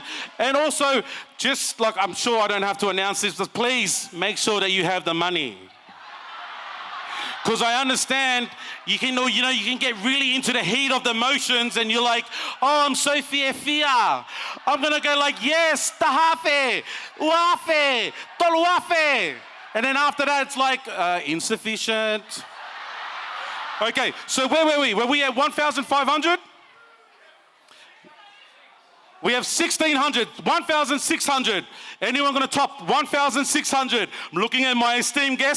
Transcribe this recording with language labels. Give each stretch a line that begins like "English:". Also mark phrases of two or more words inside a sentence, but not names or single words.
English: And also, just like I'm sure I don't have to announce this, but please make sure that you have the money. Because I understand you can get really into the heat of the emotions and you're like, oh, I'm so fear. I'm going to go like, yes,
Tongan: tahafe, uafe, toluafe.
English: And then after that, it's like, insufficient. Okay, so where were we? Were we at 1,500? We have 1,600, 1,600. Anyone going to top 1,600? I'm looking at my esteemed guests.